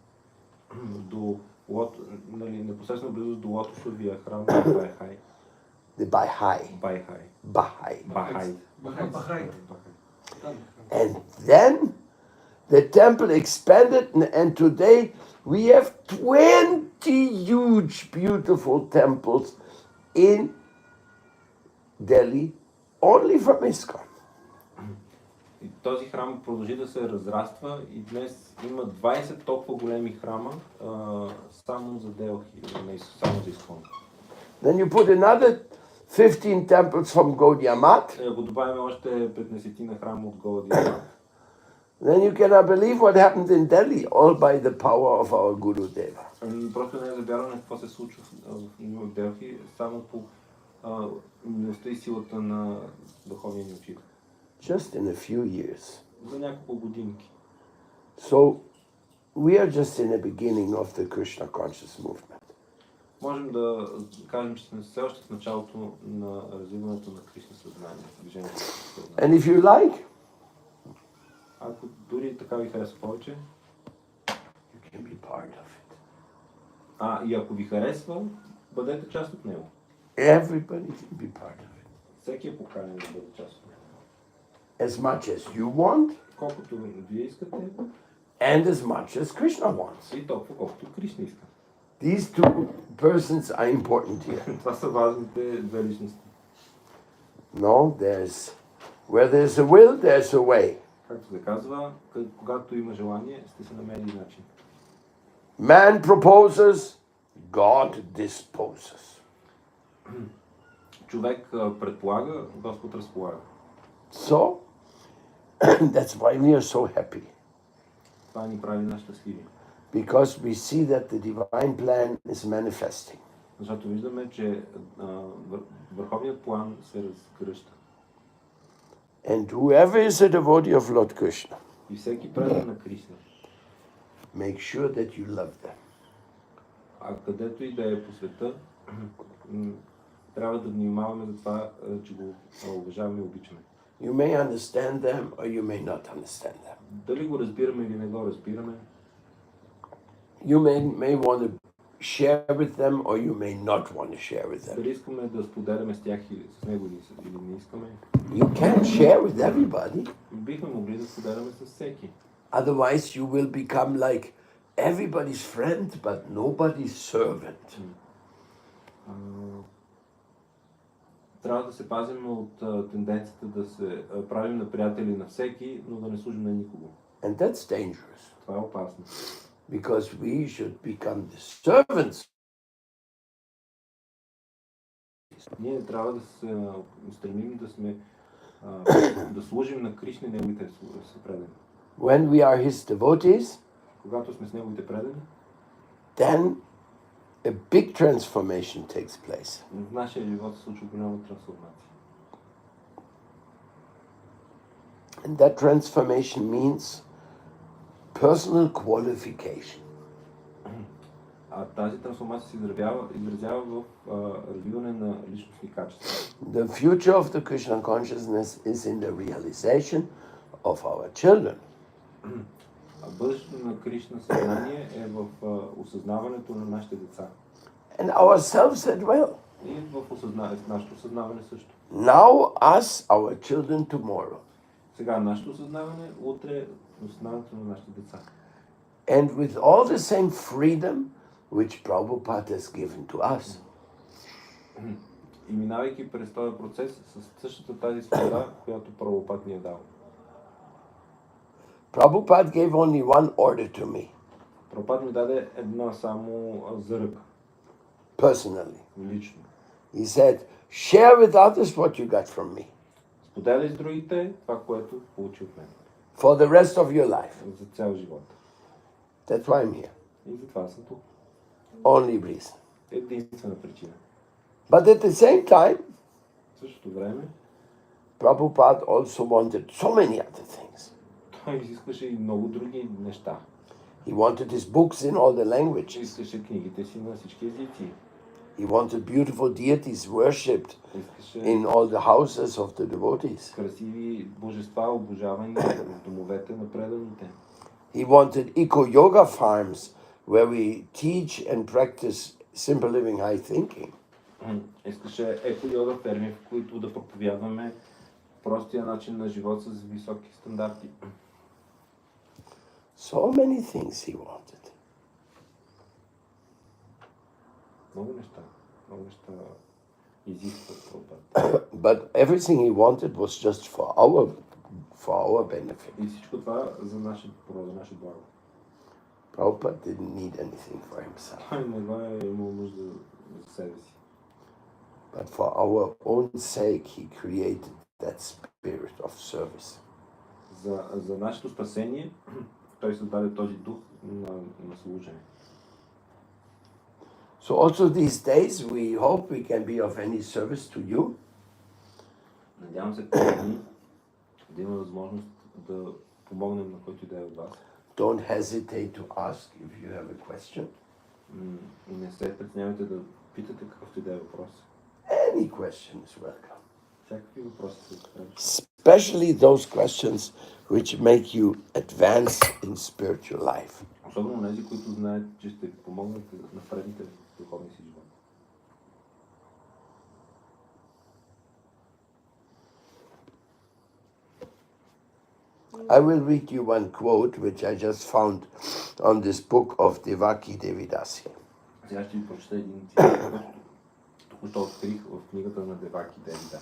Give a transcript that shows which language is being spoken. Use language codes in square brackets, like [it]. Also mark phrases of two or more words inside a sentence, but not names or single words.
[bg] Нали, непосредствено близо до лотосовия храм на Байхай. [en] the Baha'i, [bg] Байхай. [en] Baha'i. [bg] Бахай. Бахай. [en] And then the temple expanded, and today we have 20 huge, beautiful temples in Delhi, only from ISKCON. [bg] И този храм продължи да се разраства и днес има 20 толкова големи храма само за Делхи, само за Искон. [en] Then you put another 15 temples from Gaudiya Math. [bg] Ако добавим още 15 на храма от Гаудия, [en] Then you cannot believe what happened in Delhi, all by the power of our Guru Deva. [bg] просто не е за вярване какво се случва в Нью Делхи, само по милостта и силата на духовния ни учител. [en] Just in a few years. [bg] За няколко годинки. [en] So we are just in the beginning of the Krishna conscious movement. [bg] Можем да кажем, че сме все още в началото на развиването на Кришна съзнание, движението на съзнание. [en] And if you like, [bg] Ако дори така ви харесва повече, [en] you can be part of it. [bg] и ако ви харесва, бъдете част от него. [en] Everybody can be part of it. [bg] Всеки е поканен да бъде част от него. [en] As much as you want, [bg] Колкото вие искате, [en] and as much as Krishna wants. [bg] и толкова колкото Кришна иска. [en] These two persons are important here. [bg] Това са важните две личности. [en] No, where there's a will, there's a way. [bg] Както се казва, когато има желание, сте се намерили начин. [en] Man proposes, God disposes. [bg] Човек предполага, Господ разполага. [en] So, that's why we are so happy. [bg] Това ни прави нас щастливи. [en] Because we see that the divine plan is manifesting. [bg] Защото виждаме, че върховният план се разгръща. [en] And whoever is a devotee of Lord Krishna, [bg] И всеки предан на Кришна, [en] make sure that you love them. [bg] а където и да е по света, трябва да внимаваме за това, че го уважаваме и обичаме. [en] You may understand them or you may not understand them. [bg] Дали го разбираме или не го разбираме, [en] You may want to share with them or you may not want to share with them. [bg] дали искаме да споделяме с тях или с него или не искаме, [en] You can't share with everybody. [bg] бихме могли да споделяме с всеки. [en] Otherwise, you will become like everybody's friend, but nobody's servant. [bg] А, трябва да се пазим от тенденцията да се правим на приятели на всеки, но да не служим на никого. [en] And that's dangerous, [bg] Това е опасно. [en] because we should become the servants. [bg] Ние трябва да се стремим да сме да служим на Кришна и неговите предани. [en] When we are his devotees, [bg] Когато сме с неговите предани, [en] then a big transformation takes place. [bg] в нашия живот се случва голяма трансформация. [en] And that transformation means personal qualification. [bg] А тази трансформация се изразява в развиване на личностни качества. [en] The future of the Krishna consciousness is in the realization of our children. [bg] А бъдещето на Кришна съзнание е в осъзнаването на нашите деца. [en] And ourselves as well. [bg] И в нашето осъзнаване също. [en] Now us, our children tomorrow. [bg] Сега нашето осъзнаване, утре осъзнаването на нашите деца. [en] And with all the same freedom which Prabhupada has given to us. [bg] И минавайки през този процес с същата тази свобода, която Прабхупад ни е дал. [en] Prabhupada gave only one order to me, [bg] Прабхупад ми даде една само заръка, [en] personally. [bg] лично. [en] He said, share with others what you got from me [bg] Споделяй с другите това, което получи от мен. [en] for the rest of your life. [bg] За цял живот. [en] That's why I'm here. [bg] И затова съм тук. [en] Only reason. [bg] Единствена причина. [en] But at the same time, [bg] В същото време, [en] Prabhupada also wanted so many other things. [bg] той изискваше и много други неща. [en] He wanted his books in all the languages. [bg] Искаше книгите си на всички езици. [en] He wanted beautiful deities worshipped [bg] Искаше [en] in all the houses of the devotees. [bg] красиви божества, обожавани в домовете на преданите. [en] He wanted eco-yoga farms where we teach and practice simple living, high thinking. [bg] Искаше еко-йога ферми, в които да проповядваме простия начин на живот с високи стандарти. [en] So many things he wanted. [bg] Много неща изискват Прабхупад. [en] But everything he wanted was just for our benefit. [bg] И всичко това за наше благо. [en] Prabhupada didn't need anything for himself, [bg] Той не го е имал нужда за себе си. [en] but for our own sake he created that spirit of service. [bg] За нашето спасение той създаде този дух на служене. [en] So also these days we hope we can be of any service to you. [bg] Надявам се тези дни да има възможност да помогнем на който и да е от вас. [en] Don't hesitate to ask if you have a question. [bg] Не се притеснявайте да питате какъвто и да е въпрос. [en] Any question is welcome. [bg] Всякакви въпроси са добре. [en] Especially those questions which make you advance in spiritual life. [bg] Особено тези, които знаят, че ще ви помогнете да напреднете в духовния си живот. [en] I will read you one quote which I just found on this book of Devaki Devidasi. [bg] Сега ще ви прочета един цитат, който току-що открих в книгата на Деваки Девидаси.